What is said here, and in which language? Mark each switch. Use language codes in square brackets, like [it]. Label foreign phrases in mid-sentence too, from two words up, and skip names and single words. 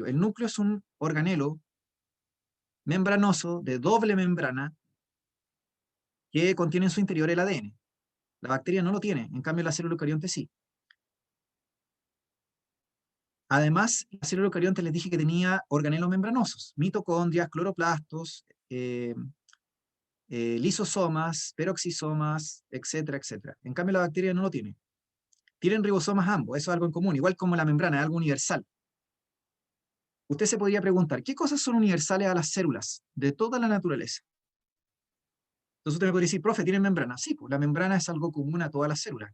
[es] El núcleo es un organelo membranoso de doble membrana que contiene en su interior el ADN. La bacteria no lo tiene, en cambio la célula eucarionte sí. Además, la célula eucarionte les dije que tenía organelos membranosos, mitocondrias, cloroplastos, lisosomas, peroxisomas, etcétera, etcétera. En cambio, la bacteria no lo tiene. Tienen ribosomas ambos, eso es algo en común, igual como la membrana, es algo universal. Usted se podría preguntar, ¿qué cosas son universales a las células de toda la naturaleza? Entonces usted me podría decir, profe, ¿tienen membrana? Sí, pues la membrana es algo común a todas las células.